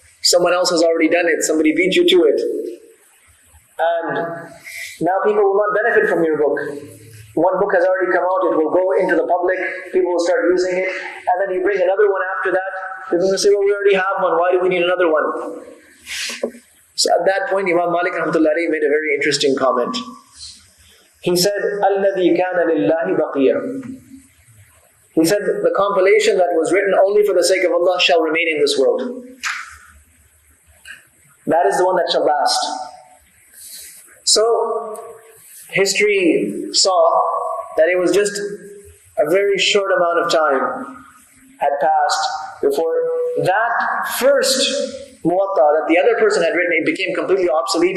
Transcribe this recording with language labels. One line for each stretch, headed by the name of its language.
English: Someone else has already done it. Somebody beat you to it. And now people will not benefit from your book. One book has already come out. It will go into the public. People will start using it. And then you bring another one after that. People will say, well, we already have one. Why do we need another one? So at that point, Imam Malik rahmatullahi made a very interesting comment. He said,
Arabic: الَّذِي كَانَ لِلَّهِ بَقِيًّا.
English: He said, the compilation that was written only for the sake of Allah shall remain in this world. That is the one that shall last. So, history saw that it was just a very short amount of time had passed before that first Muwatta that the other person had written, it became completely obsolete.